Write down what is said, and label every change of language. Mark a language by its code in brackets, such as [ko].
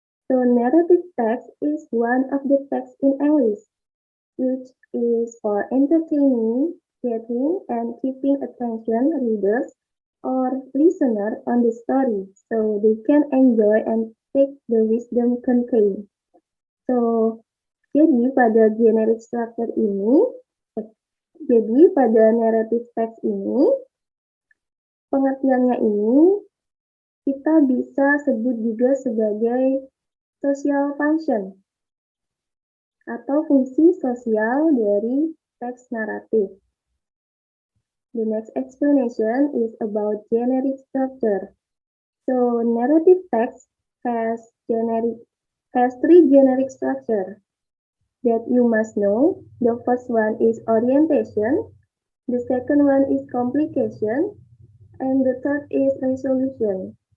[en] So narrative text is one of the texts in English, which is for entertaining, getting, and keeping attention readers or listener on the story so they can enjoy and take the wisdom contained. [id] So, jadi pada generic structure ini, jadi pada narrative text ini, pengertiannya ini kita bisa sebut juga sebagai social function atau fungsi sosial dari teks naratif. [en] The next explanation is about generic structure. So narrative text has three generic structure. that you must know. The first one is orientation, the second one is complication, and the third is resolution.